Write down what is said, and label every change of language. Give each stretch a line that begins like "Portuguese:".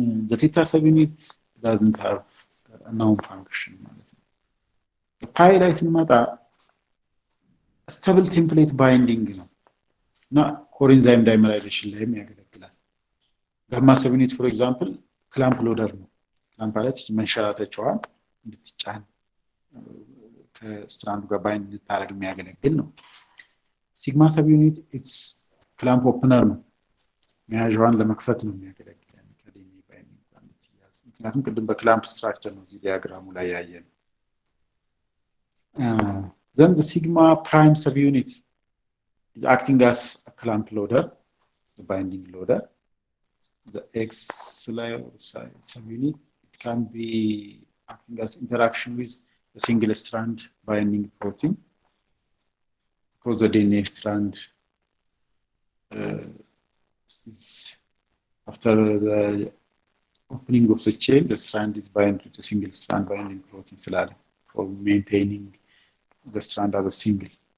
English: the theta subunit doesn't have a known function. The pi
Amharic: ላይ ስንመጣ
English: stable template binding
Amharic: ነው እና
English: coenzyme dimerization
Amharic: ላይም ያገለግላል።
English: ጋማ subunit for example clamp loader
Amharic: ነው።
English: clamp
Amharic: ማለት መንሸራተቻዋን እንድትጫን ከስትራንዱ ጋር ባይንድ እንድታረግ የሚያገለግል ነው። ሲግማ subunit
English: it's clamp opener
Amharic: ነው። መያዣዋን ለመክፈት ነው የሚያገለግለው ከዲኤንኤ ባይንዲንግ ጋር እንድትያዝ። ምክንያቱም ቅድም በክላምፕ ስትራክቸር ነው እዚህ ዲያግራሙ ላይ ያየን።
English: then the sigma prime subunit is acting as a clamp loader, the binding loader. The X subunit it can be acting as interaction with a single strand binding protein because the DNA strand is after the opening of the chain, the strand is bound to a single strand binding protein for maintaining the strand as a single.